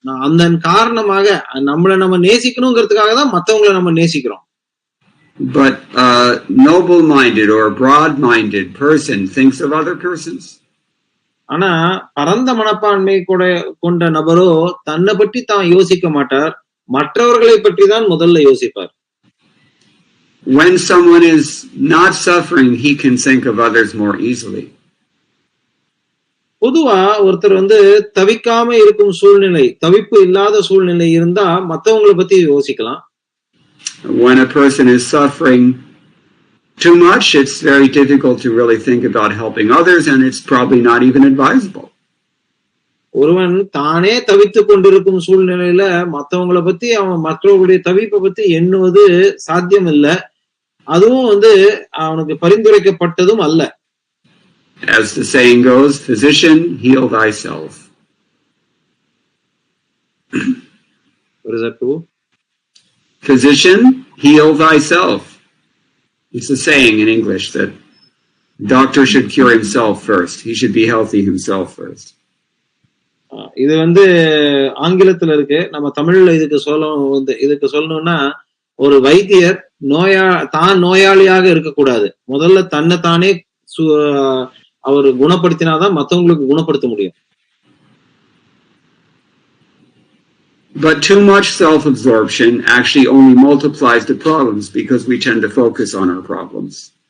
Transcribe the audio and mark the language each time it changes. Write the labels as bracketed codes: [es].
[ta] அந்த காரணமாக நம்ம நேசிக்கணுங்கிறதுக்காக தான் மத்தவங்களை நம்ம நேசிக்கிறோம். [en] But a noble-minded or broad-minded person thinks of other persons. [ta] ஆனா பரந்த மனப்பான்மை கொண்ட நபரோ தன்னை பற்றி தான் யோசிக்க மாட்டார், மற்றவர்களை பற்றி தான் முதல்ல யோசிப்பார். [en] When someone is not suffering, he can think of others more easily. [ta] பொதுவா ஒருத்தர் தவிக்காம இருக்கும் சூழ்நிலை, தவிப்பு இல்லாத சூழ்நிலை இருந்தா மத்தவங்களை பத்தி யோசிக்கலாம். [en] When a person is suffering too much, it's very difficult to really think about helping others, and it's probably not even advisable. [ta] ஒருவன் தானே தவித்து கொண்டிருக்கும் சூழ்நிலையில மற்றவங்களை பத்தி, அவன் மற்றவர்களுடைய தவிப்பை பத்தி எண்ணுவது சாத்தியம் இல்லை. அதுவும் அவனுக்கு பரிந்துரைக்கப்பட்டதும் அல்ல. [en] As the saying goes, physician, heal thyself. What is that too? Physician, heal thyself. It's a saying in English that doctor should cure himself first. He should be healthy himself first. [ta] இது ஆங்கிலத்துல இருக்கு. நம்ம தமிழ்ல இதுக்கு சொல்லணும்னா, ஒரு வைத்தியர் தான் நோயாளியாக இருக்கக்கூடாது. முதல்ல தன்னை தானே அவர் குணப்படுத்தினாதான் மற்றவங்களுக்கு குணப்படுத்த முடியும். [en] But too much self-absorption actually only multiplies the problems because we tend to focus on our problems.